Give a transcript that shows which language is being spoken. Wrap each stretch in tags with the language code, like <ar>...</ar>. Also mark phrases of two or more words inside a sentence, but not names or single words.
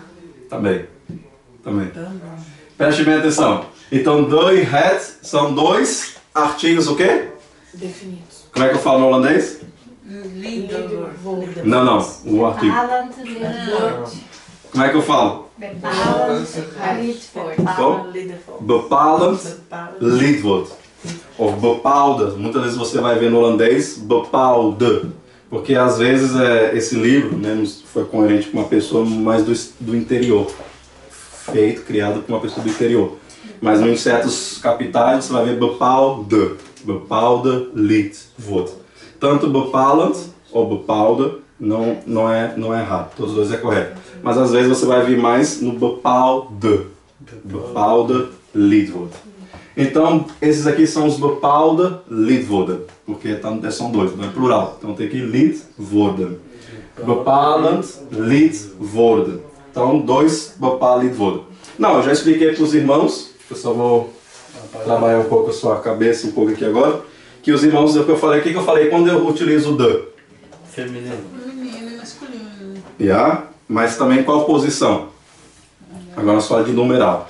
<pt>Também. Preste bem atenção. Então, do e had são dois artigos o quê? Definidos. Como é que eu falo no holandês? Não, o artigo. Como é que eu falo?</pt> <nl>Bepalend lidwoord.</nl> <pt>Ou bepaalde. Muitas vezes você vai ver no holandês bepaalde. Porque às vezes esse livro, né, foi coerente com uma pessoa mais do interior. Criado por uma pessoa do interior. Mas em certos capitais você vai ver bepaalde.</pt> <nl>Bepaalde lidwoord.</nl> <pt>Tanto bepalend ou bepaalde não é errado. Todos os dois é correto. Mas às vezes você vai vir mais no bepaalde.</pt> <nl>Bepaalde lidwoord.</nl> <pt>Então, esses aqui são os</pt> <nl>bepaalde lidwoorden.</nl> <pt>Porque são dois, não é plural. Então tem aqui lidwoorden.</pt> <nl>Bepalend lidwoorden.</nl> <pt>Então, dois</pt> <nl>bepaalde lidwoorden.</nl> <pt>Não, eu já expliquei para os irmãos. Eu só vou trabalhar um pouco a sua cabeça, um pouco aqui agora. Que os irmãos, o que eu falei, quando eu utilizo o the? Feminino. Feminino e masculino. Mas também qual posição? Agora nós falamos de numeral.</pt>